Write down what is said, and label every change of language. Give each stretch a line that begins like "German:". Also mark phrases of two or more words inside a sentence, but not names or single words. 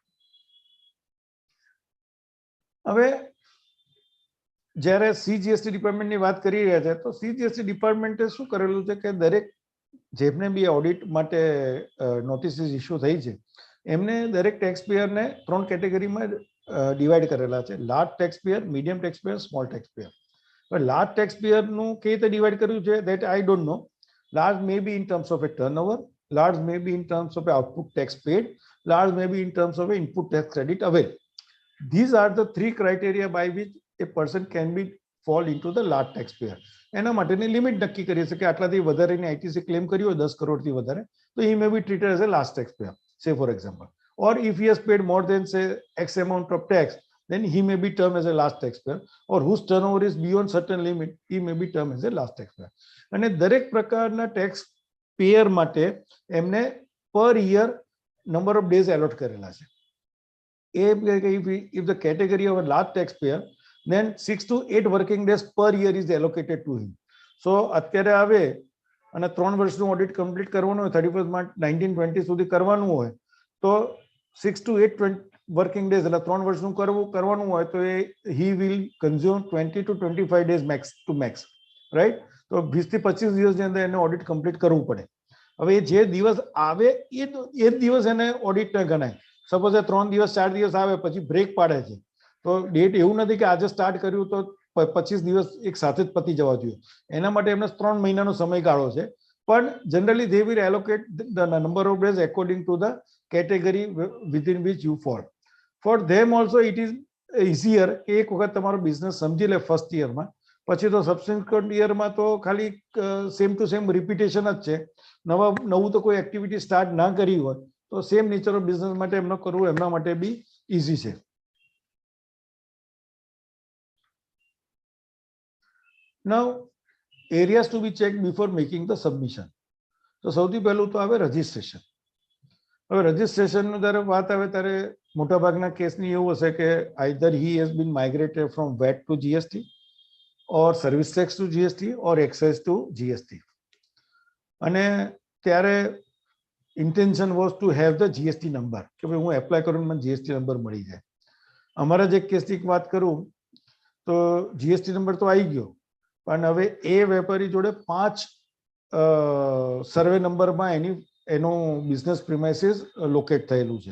Gujarati: હવે જ્યારે
English: CGST department
Gujarati: વાત કરી રહ્યા છે તો
English: CGST department
Gujarati: શું કરેલું છે કે દરેક જેમને બી ઓડિટ માટે નોટિસીસ ઇસ્યુ થઈ છે એમને દરેક
English: tax payer
Gujarati: 3 કેટેગરીમાં ડિવાઈડ કરેલા છે,
English: large tax payer, medium tax payer, small tax payer. But large taxpayer
Gujarati: કેવી રીતે ડિવાઈડ કર્યું છે
English: that I don't know. Large may be in terms of a turnover, large may be in terms of a output tax paid, large may be in terms of a input tax credit availed. These are the 3 criteria by which a person can be fall into the large taxpayer.
Gujarati: એના માટેની લિમિટ નક્કી કરી છે કે આટલાથી વધારેની આઈટીસી ક્લેમ કરી હોય 10 કરોડથી વધારે તો
English: he may be treated as a large taxpayer, say for example. Or if he has paid more than say X amount of tax, then he may be termed as a large taxpayer, or whose turnover is beyond certain limit, he may be termed as a large taxpayer.
Gujarati: અને દરેક પ્રકારના ટેક્સ પેયર માટે એમને
English: per year number of days allot
Gujarati: કરેલા છે.
English: If the category of a large taxpayer, then 6 to 8 working days per year is allocated to him.
Gujarati: So અત્યારે આવે અને 3 વર્ષનું
English: audit complete
Gujarati: કરવાનું હોય 31 માર્ચ 1920 સુધી કરવાનું હોય તો
English: 6 to 8 working days
Gujarati: એટલે 3 વર્ષનું કરવાનું હોય તો
English: he will consume 20 to 25 days max to max, right?
Gujarati: તો 20 થી 25 દિવસની અંદર એને ઓડિટ કમ્પ્લીટ કરવું પડે. હવે જે દિવસ આવે એ જ દિવસ એને ઓડિટ ન ગણાય. સપોઝ એ 3 દિવસ 4 દિવસ આવે પછી બ્રેક પાડે છે તો ડેટ એવું નથી કે આજે સ્ટાર્ટ કર્યું તો 25 દિવસ એક સાથે જ પતી જવા જોઈએ. એના માટે એમને 3 મહિનાનો સમયગાળો છે પણ
English: generally they will allocate the number of days according to the category within which you fall. For them also it is easier
Gujarati: કે એક વખત તમારો બિઝનેસ સમજી લે
English: first year
Gujarati: પછી તો
English: subsequent year
Gujarati: તો ખાલી
English: same to same repetition
Gujarati: જ છે. નવું તો કોઈ એક્ટિવિટી સ્ટાર્ટ ના કરી હોય તો
English: same nature of business
Gujarati: માટે એમનો કરવું એમના માટે બી ઈઝી છે.
English: Now, areas to be checked before making the submission.
Gujarati: તો સૌથી પહેલું તો આવે રજિસ્ટ્રેશન. હવે રજિસ્ટ્રેશનની જ્યારે વાત આવે ત્યારે મોટાભાગના કેસની એવું હશે કે આઈધર
English: he has been migrated from VAT to GST or service tax to GST or excise to GST.
Gujarati: અને ત્યારે
English: intention was to have the GST number
Gujarati: કે ભાઈ હું એપ્લાય કરું મને GST નંબર મળી જાય. અમારા જે કેસની વાત કરું તો GST નંબર તો આવી ગયો પણ હવે એ વેપારી જોડે 5
English: survey number
Gujarati: એનું
English: business premises locate
Gujarati: થયેલું છે.